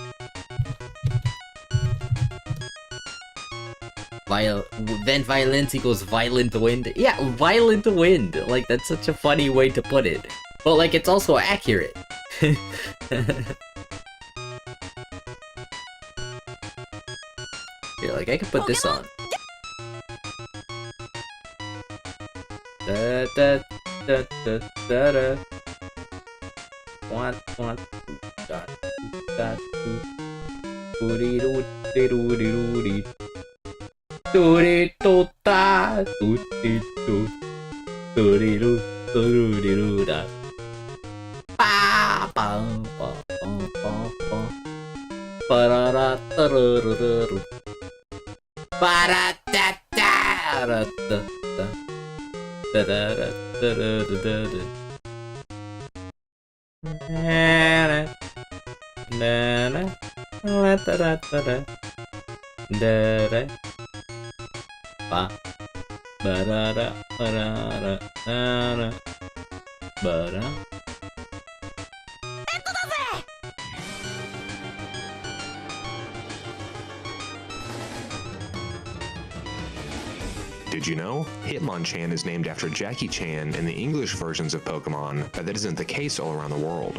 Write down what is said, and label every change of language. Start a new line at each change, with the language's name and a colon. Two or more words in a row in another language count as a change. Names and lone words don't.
English: Then violence equals violent wind. Yeah, violent wind. Like, that's such a funny way to put it. But, like, it's also accurate. Here, like, I could put this on. Da da da da da da. One da da do dee doo dee doo dee doo dee. Do dee do da do dee do do dee do do dee do da. Ba ba ba ba ba ba. Ba da da da da da da. Ba da da da da da da. Da da da da da da da. Na na na na da da da da da da ba ba da da ba da da da ba da. Did you know? Hitmonchan is named after Jackie Chan in the English versions of Pokemon, but that isn't the case all around the world.